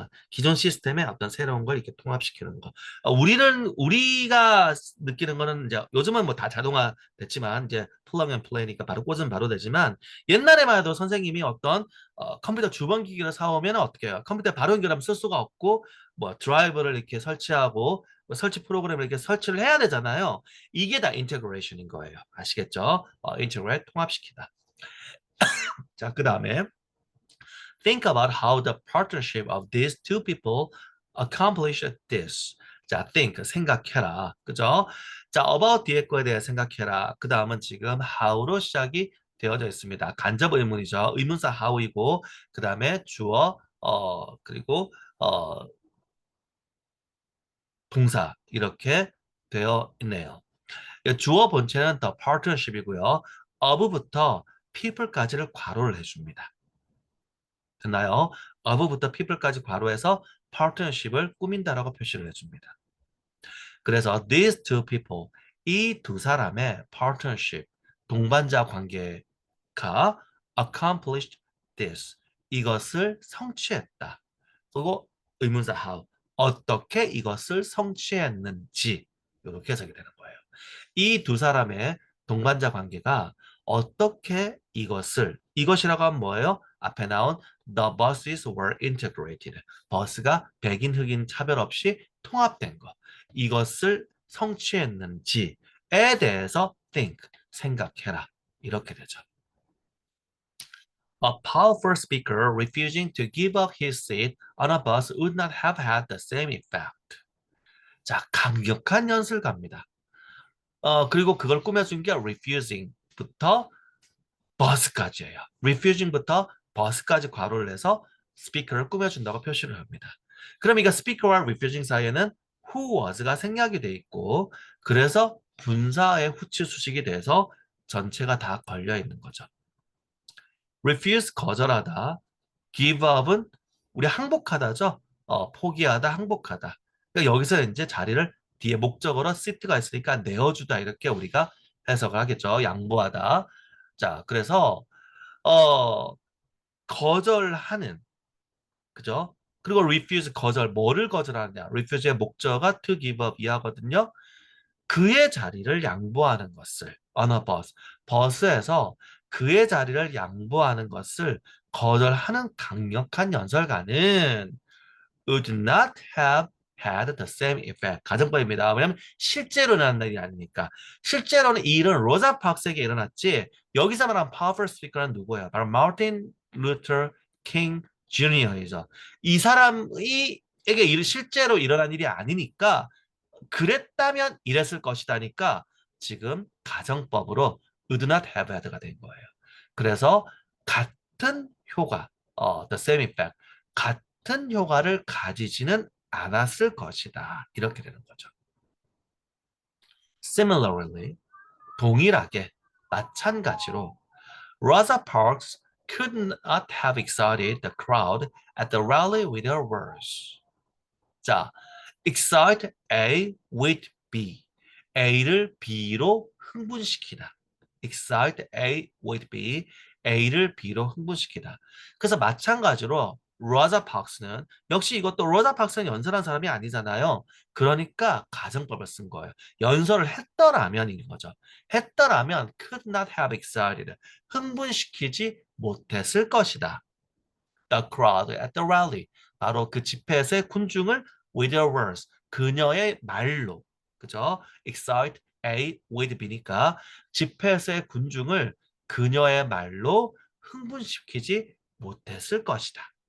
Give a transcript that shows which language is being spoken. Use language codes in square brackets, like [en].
[ko] 기존 시스템에 어떤 새로운 걸 이렇게 통합시키는 거. 우리가 느끼는 거는 이제 요즘은 뭐 다 자동화 됐지만 이제 플러그 앤 플레이니까 바로 꽂으면 바로 되지만 옛날에만 해도 선생님이 어떤 컴퓨터 주번 기기를 사오면 어떻게 해요? 컴퓨터에 바로 연결하면 쓸 수가 없고 뭐 드라이버를 이렇게 설치하고 뭐 설치 프로그램을 이렇게 설치를 해야 되잖아요. 이게 다 인테그레이션인 거예요. 아시겠죠? 인테그레이트 통합시키다. 자, 그 다음에 [en] think about how the partnership of these two people accomplished this. [ko] 자, think 생각해라. 그죠? 자, about 뒤에 거에 대해 생각해라. 그 다음은 지금 how로 시작이 되어져 있습니다. 간접 의문이죠. 의문사 how이고 그 다음에 주어 그리고 동사 이렇게 되어 있네요. 주어 본체는 the partnership이고요. of부터 people까지를 괄호를 해줍니다. 됐나요? of부터 people까지 괄호해서 partnership을 꾸민다라고 표시를 해줍니다. 그래서 [en] these two people, [ko] 이 두 사람의 partnership, 동반자 관계가 [en] accomplished this, [ko] 이것을 성취했다. 그리고 의문사 how, 어떻게 이것을 성취했는지 이렇게 해석이 되는 거예요. 이 두 사람의 동반자 관계가 어떻게 이것이라고 하면 뭐예요? 앞에 나온 [en] the buses were integrated. [ko] 버스가 백인 흑인 차별 없이 통합된 것. 이것을 성취했는지에 대해서 think, 생각해라. 이렇게 되죠. [en] A powerful speaker refusing to give up his seat on a bus would not have had the same effect. [ko] 자, 강력한 연설가입니다. 그리고 그걸 꾸며준 게 refusing부터 bus까지예요. refusing부터 bus까지 괄호를 해서 스피커를 꾸며준다고 표시를 합니다. 그럼 이거 speaker와 refusing 사이에는 [en] who was [ko] 가 생략이 돼 있고 그래서 분사의 후치 수식이 돼서 전체가 다 걸려 있는 거죠. refuse 거절하다, give up은 우리 항복하다죠. 포기하다, 항복하다. 그러니까 여기서 이제 자리를 뒤에 목적어로 sit가 있으니까 내어주다 이렇게 우리가 해석을 하겠죠. 양보하다. 자, 그래서 어, 거절하는 그죠? 그리고 refuse 거절 뭐를 거절하느냐? refuse의 목적어가 to give up 이하거든요. 그의 자리를 양보하는 것을 [en] on a bus, [ko] 버스에서 그의 자리를 양보하는 것을 거절하는 강력한 연설가는 [en] would not have had the same effect. [ko] 가정법입니다. 왜냐하면 실제로 일어난 일이 아니니까. 실제로는 이 일은 로자 파크스에게 일어났지 여기서 말하는 powerful speaker는 누구예요? 바로 마틴 루터 킹 주니어이죠. 이 사람이 에게 실제로 일어난 일이 아니니까 그랬다면 이랬을 것이다니까 지금 가정법으로 would not have had가 된 거예요. 그래서 같은 효과, [en] the same effect, [ko] 같은 효과를 가지지는 않았을 것이다. 이렇게 되는 거죠. [en] Similarly, [ko] 동일하게, 마찬가지로 [en] Rosa Parks could not have excited the crowd at the rally with her words. 자, excite A with B. [ko] A를 B로 흥분시키다. [en] excite A with B. [ko] A를 B로 흥분시키다. 그래서 마찬가지로 로자 박스는 역시 이것도 로자 박스는 연설한 사람이 아니잖아요. 그러니까 가정법을 쓴 거예요. 연설을 했더라면인 거죠. 했더라면 [en] could not have excited. [ko] 흥분시키지 못했을 것이다. [en] The crowd at the rally. [ko] 바로 그 집회에서의 군중을 [en] with her words. [ko] 그녀의 말로. 그죠? [en] excite A with B [ko] 니까 집회에서의 군중을 그녀의 말로 흥분시키지 못했을 것이다.